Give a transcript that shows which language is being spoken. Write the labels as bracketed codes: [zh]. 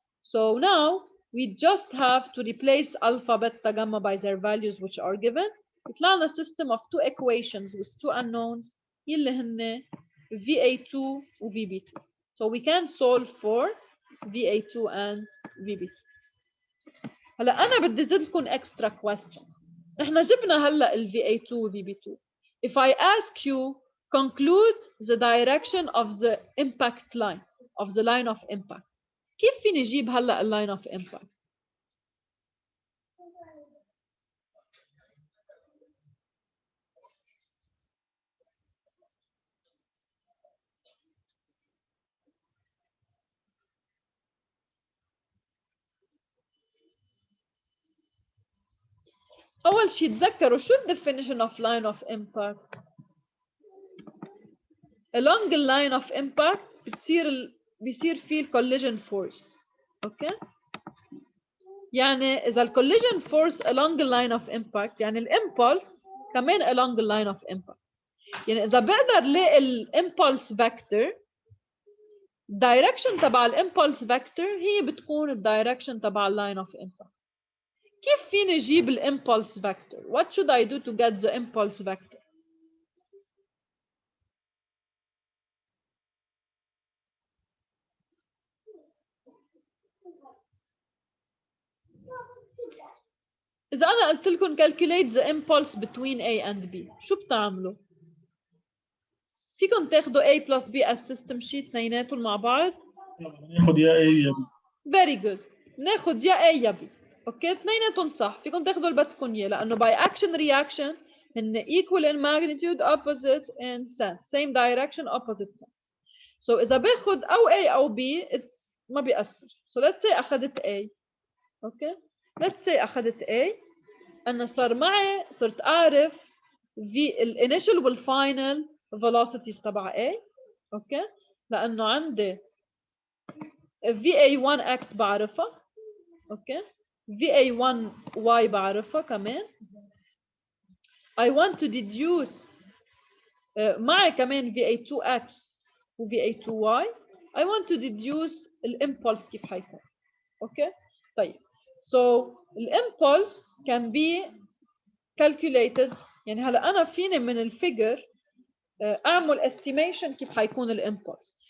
[en] So now we just have to replace alpha, beta, gamma by their values which are given. [ar] يطلع لنا [en] system of two equations with two unknowns اللي هن VA2 و VB2. So we can solve for VA2 and VB2. [ar] هلا أنا بدي زيدلكم [en] extra question. [ar] إحنا جبنا هلا ال VA2 و VB2. [en] If I ask you conclude the direction of the impact line, of the line of impact. [ar] كيف فيني أجيب هلا ال line of impact؟ أول شيء تذكروا شو [en] definition of line of impact؟ along the line of impact [ar] بيصير فيه [en] collision force. [ar] اوكي يعني اذا [en] collision force along the line of impact يعني impulse كمان along the line of impact. [ar] يعني اذا بقدر لاقي [en] impulse vector direction تبع impulse vector هي بتكون direction تبع line of impact. [ar] كيف فيني اجيب [en] impulse vector? What should I do to get the impulse vector? [ar] إذا أنا قلت لكم [en] calculate the impulse between A and B [ar] شو بتعملوا؟ فيكم تاخدوا A plus B as system sheet اثنيناتهم مع بعض؟ ناخد يا A يا B. [en] Very good. [ar] ناخد يا A يا B. اوكي اثنيناتهم صح، فيكم تاخدوا اللي بدكم اياه لأنه [en] by action reaction هن equal in magnitude opposite in sense same direction opposite sense. [ar] So إذا باخد أو A أو B it's ما بيأثر. [en] So let's say [ar] أخذت A. اوكي [en] let's say [ar] أخذت A أنا صار معي صرت أعرف الانيشال والفاينل velocities تبع A. اوكي لأنه عندي VA1X بعرفها. اوكي VA1Y بعرفها كمان. [en] I want to deduce [ar] معي كمان [en] VA2X و VA2Y. I want to deduce الامبulse كيف حيكون. [ar] اوكي طيب [en] so الامبulse can be calculated. [ar] يعني هلا انا فيني من الفيجر اعمل [en] estimation [ar] كيف حيكون الامبulse.